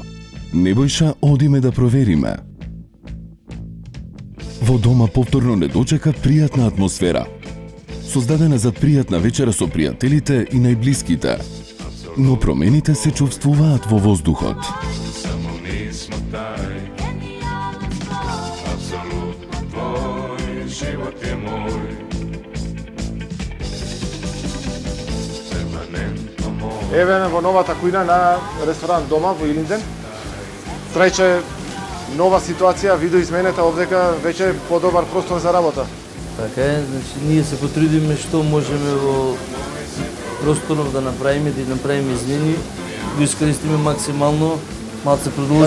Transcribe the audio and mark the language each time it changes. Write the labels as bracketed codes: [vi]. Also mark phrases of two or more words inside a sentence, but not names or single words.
[mk] Небојша одиме да провериме. Во дома повторно не дочека пријатна атмосфера, создадена за пријатна вечера со пријателите и најблиските. Но промените се чувствуваат во воздухот. [sr] Само nismo taj, apsolutno tvoj, život je moj, permanentno moj. [mk] Еве во новата кујна на ресторан дома во Илинден. Трајче нова ситуација, видоизменета овдека веќе подобар простор за работа. Така е, значи ние се потрудиме што можеме во просторот да направиме, да направиме измени, да искористиме максимално, малце продолжиме.